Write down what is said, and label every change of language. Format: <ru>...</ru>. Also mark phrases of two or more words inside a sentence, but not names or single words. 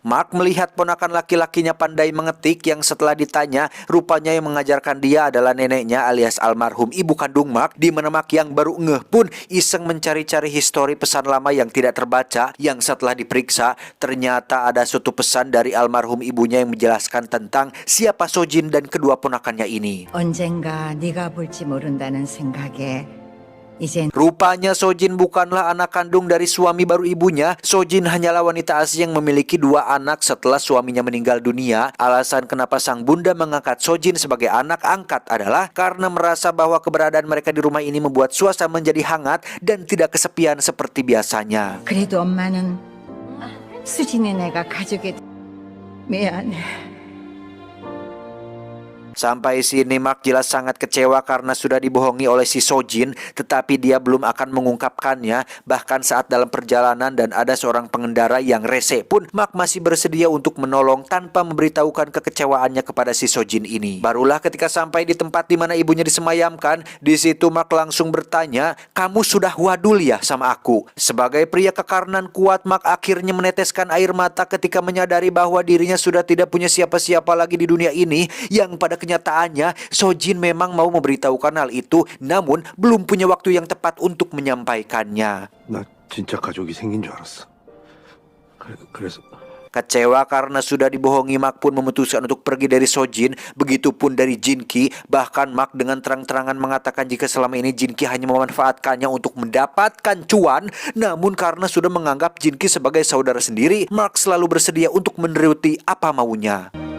<id>Mark melihat ponakan laki-lakinya pandai mengetik, yang setelah ditanya, rupanya yang mengajarkan dia adalah neneknya alias almarhum ibu kandung Mark, di mana Mark yang baru ngeh pun iseng mencari-cari histori pesan lama yang tidak terbaca, yang setelah diperiksa, ternyata ada suatu pesan dari almarhum ibunya yang menjelaskan tentang siapa Sojin dan kedua ponakannya ini.</id> <ko>언젠가 네가 볼지 모른다는 생각에 이젠</ko> <id>Rupanya Sojin bukanlah anak kandung dari suami baru ibunya. Sojin hanyalah wanita asli yang memiliki dua anak setelah suaminya meninggal dunia. Alasan kenapa sang bunda mengangkat Sojin sebagai anak angkat adalah karena merasa bahwa keberadaan mereka di rumah ini membuat suasana menjadi hangat dan tidak kesepian seperti biasanya.</id> <ko>그래도 엄마는 수진이 내가 가족이 미안해.</ko> <id>Sampai sini Mark jelas sangat kecewa karena sudah dibohongi oleh si Sojin, tetapi dia belum akan mengungkapkannya. Bahkan saat dalam perjalanan dan ada seorang pengendara yang rese pun, Mark masih bersedia untuk menolong tanpa memberitahukan kekecewaannya kepada si Sojin ini. Barulah ketika sampai di tempat di mana ibunya disemayamkan, di situ Mark langsung bertanya, "Kamu sudah wadul ya sama aku?" Sebagai pria kekarenan kuat, Mark akhirnya meneteskan air mata ketika menyadari bahwa dirinya sudah tidak punya siapa-siapa lagi di dunia ini, yang pada kenyataannya Sojin memang mau memberitahukan hal itu, namun belum punya waktu yang tepat untuk menyampaikannya.</id> <ko>나 진짜 가족이 생긴 줄 알았어. 그래서</ko> <id>Kecewa karena sudah dibohongi, Mark pun memutuskan untuk pergi dari Sojin. Begitupun dari Jinki. Bahkan Mark dengan terang-terangan mengatakan jika selama ini Jinki hanya memanfaatkannya untuk mendapatkan cuan. Namun karena sudah menganggap Jinki sebagai saudara sendiri, Mark selalu bersedia untuk menuruti apa maunya.</id>